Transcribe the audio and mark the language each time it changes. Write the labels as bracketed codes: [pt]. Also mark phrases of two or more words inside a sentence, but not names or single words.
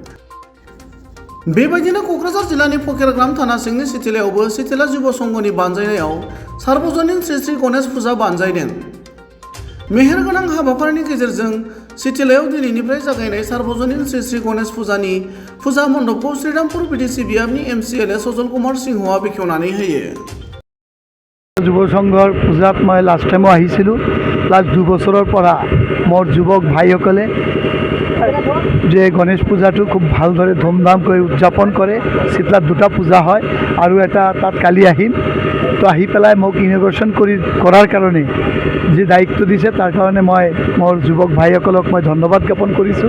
[brx] बेबायदिनो क'क्राझार जिल्लानि फकिरग्राम थाना सिंनि सिथिलायावबो सिथिला जुब संघनि बानजायनायाव सार्वजनिक श्री श्री गणेश फुजा बानजायदों। मेहेरगोनां हाबाफारिनि गेजेरजों सिथिलायाव दिनैनिफ्राय जागायनाय सार्वजनिक श्री श्री गणेश फुजानि फुजा मण्डपखौ श्रीरामपुर बिटिसि बियाबनि एमसिएलए सजल कुमार सिंहआ बेखेवनानै होयो। [as] যুৱ সংঘৰ পূজাত মই [en] last time [as] আহিছিলোঁ। লাষ্ট 2 বছৰৰ পৰা মোৰ যুৱক ভাইসকলে যে গণেশ পূজাটো খুব ভালদৰে ধুমধামকৈ উদযাপন কৰে। চিতলাত 2টা পূজা হয় আৰু এটা তাত কালি আহিম। তো আহি পেলাই মোক ইনগ্ৰেশ্যন কৰাৰ কাৰণে যি দায়িত্ব দিছে তাৰ কাৰণে মই মোৰ যুৱক ভাইসকলক মই ধন্যবাদ জ্ঞাপন কৰিছোঁ।